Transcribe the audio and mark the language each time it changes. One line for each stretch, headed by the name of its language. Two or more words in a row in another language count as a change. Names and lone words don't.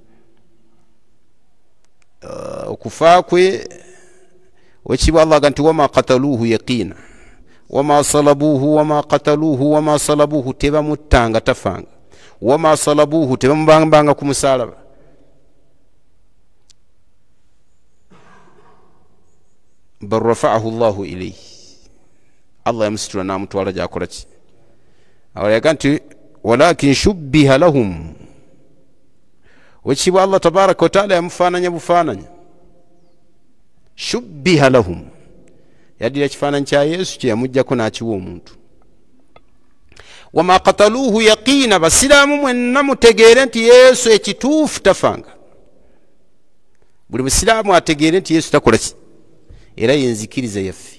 Ganda: Okufa kwe wekibwa Allah ganti
Arabic: وما قتلوه يقينا وما صلبوه وما قتلوه وما صلبوه
Ganda: tebamutanga tafanga
Arabic: وما صلبوه
Ganda: tebamubambanga ku musaalaba.
Arabic: بل رفعه الله إليه,
Ganda: Allah yamusitula n'amutwala gy'akola ki. Awo yaga nti
Arabic: ولكن شبه لهم,
Ganda: wekibwa Allah
Arabic: تبارك وتعالى
Ganda: yamufaananya bufaananya.
Arabic: شبه لهم,
Ganda: yaddira kifaananyi kya Yesu kye yamuggyako n'akiwa omuntu.
Arabic: وما قتلوه يقينا,
Ganda: basiraamu mwenna mutegeere nti Yesu ekituufu tafanga. Buli musiraamu ategeere nti Yesu takola ki era yenzikiriza yaffe.